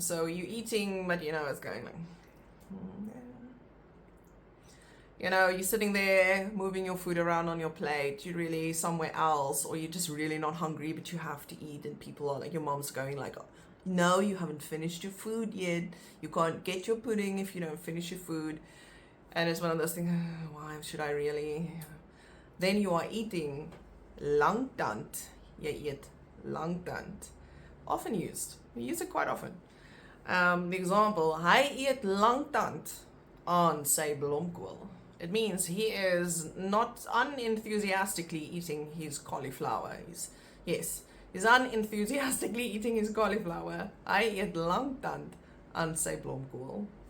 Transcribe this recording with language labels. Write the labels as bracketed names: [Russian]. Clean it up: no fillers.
[English] So you're eating, but you know it's going like, you know, you're sitting there, moving your food around on your plate, you're really somewhere else, or you're just really not hungry, but you have to eat, and people are like, your mom's going like, no, you haven't finished your food yet, you can't get your pudding if you don't finish your food, and it's one of those things, why should I really? Then you are eating langtand, [Afrikaans] jy eet langtand, [English] often used, we use it quite often. The example, [Afrikaans] hy eet langtand aan sy blomkool. [English] It means he is not unenthusiastically eating his cauliflower. He's unenthusiastically eating his cauliflower. [Afrikaans] Hy eet langtand aan sy blomkool.